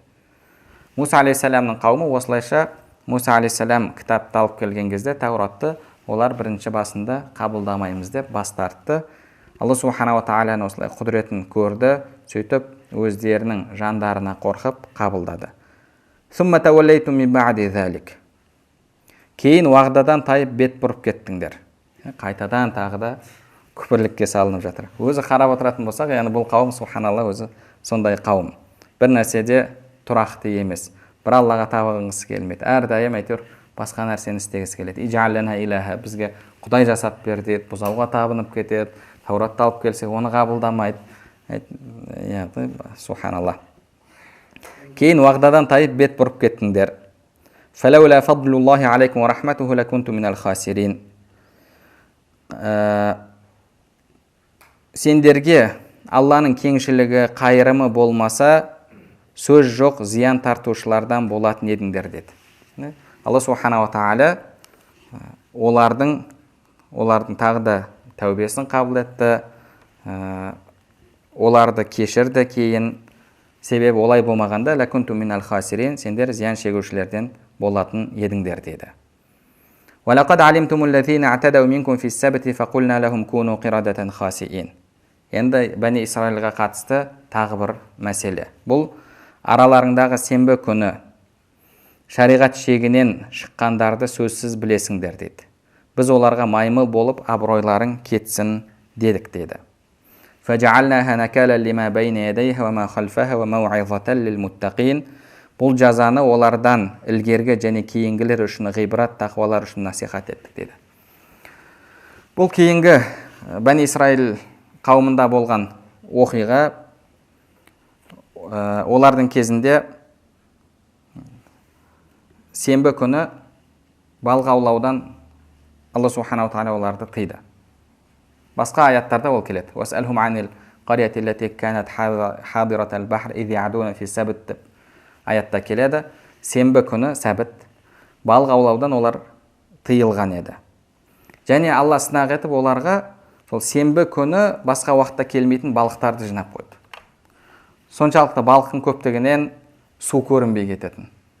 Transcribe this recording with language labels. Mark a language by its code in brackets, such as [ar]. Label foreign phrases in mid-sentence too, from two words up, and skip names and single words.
[kk] Муса алейхиссаламның қауымы осылайша Муса алейхиссалам кітапты алып келген кезде Тауратты олар бірінші басында қабылдамаймыз деп бас тартты. Алла субханала тағаланың осылай құдіретін көрді, сөйтіп өздерінің жандарына қорқып қабылдады. [ar] ثم توليتم من بعد ذلك. [kk] Кейін уағдадан тайып бет бұрып кеттіңдер. Қайтадан тағы да күпірлікке салынып жатыр. Өзі қарап отыратын болсақ, яғни бұл қауым субханалла өзі сондай қауым. Бір нәрседе тұрақты емес. Бір Аллаға табынғысы келмейді. Әрдайым әйтеуір басқа нәрсені істегісі келеді. [ar] اجعل لنا إلها, [kk] бізге құдай жасап бер дейді, бұзауға табынып кетеді. Тауратты алып келсек, оны қабылдамайды. Субханалла. Кейін уағдадан тайып бет бұрып кеттіңдер. [ar] فلولا فضل الله عليكم ورحمته لكنتم من الخاسرين. [kk] Сендерге Алланың кеңшілігі, қайырымы болмаса, сөз жоқ, зиян тартушылардан болатын едіңдер деді. Алла субхана ва тағала олардың тағы да тәубесін қабыл етті, оларды кешірді. Кейін себебі олай болмағанда [ar] لكنتم من الخاسرين, [kk] сендер зиян шегушілерден болатын едіңдер деді. [ar] وَلَقَدْ عَلِمْتُمُ الَّذِينَ اعْتَدَوْا مِنْكُمْ فِي السَّبْتِ فَقُلْنَا لَهُمْ كُونُوا قِرَدَةً خَاسِئِينَ. [kk] Енді Бәни Исраилға қатысты тағы бір мәселе. Бұл араларыңдағы сенбі күні шариғат шегінен шыққандарды сөзсіз білесіңдер дейді. Біз оларға маймыл болып абыройларың кетсін дедік деді. [ar] فَجَعَلْنَاهَا نَكَالًا لِمَا بَيْنَ يَدَيْهَا وَمَا خَلْفَهَا وَمَوْعِظَةً لِلْمُتَّقِينَ. [kk] Бұл жазаны олардан ілгергі және кейінгілер үшін ғибрат, тақуалар үшін насихат еттік деді. Бұл кейінгі Бәни Исраил қауымында болған оқиға, олардың кезінде сенбі күні балық аулаудан Алла субханала тағала оларды тыйды. Басқа аяттарда ол келеді. [ar] وَاسْأَلْهُمْ عَنِ الْقَرْيَةِ الَّتِي كَانَتْ حَاضِرَةَ الْبَحْرِ إِذْ يَعْدُونَ فِي السَّبْتِ. [kk] Аятта келеді, сенбі күні сәбіт балық аулаудан олар тыйылған еді. Және Алла сынақ етіп оларға сол сенбі күні басқа уақытта келмейтін балықтарды жинап қойды. Соншалықты балықтың көптігінен су көрінбей кететін.